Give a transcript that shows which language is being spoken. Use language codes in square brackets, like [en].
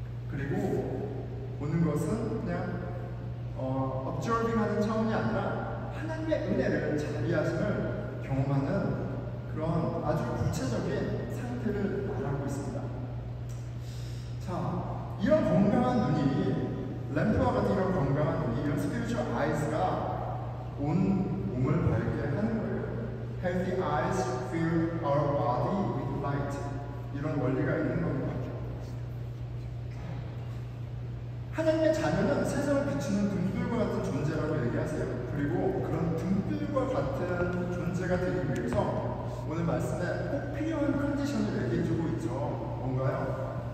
[ko] 그리고 보는 것은 그냥 observing하는 차원이 아니라 하나님의 은혜를 자비하심을 경험하는 그런 아주 구체적인 상태를 말하고 있습니다. 자, 이런 건강한 눈이 램프와 같은 이런 건강한 눈이 이런 스피리추얼 아이즈가 온 몸을 밝게 하는 거예요. [en] Healthy eyes fill our body with light. [ko] 이런 원리가 있는 겁니다. 하나님의 자녀는 세상을 비추는 등불과 같은 존재라고 얘기하세요. 그리고 그런 등불과 같은 존재가 되기 위해서 오늘 말씀에 꼭 필요한 컨디션을 얘기해주고 있죠. 뭔가요?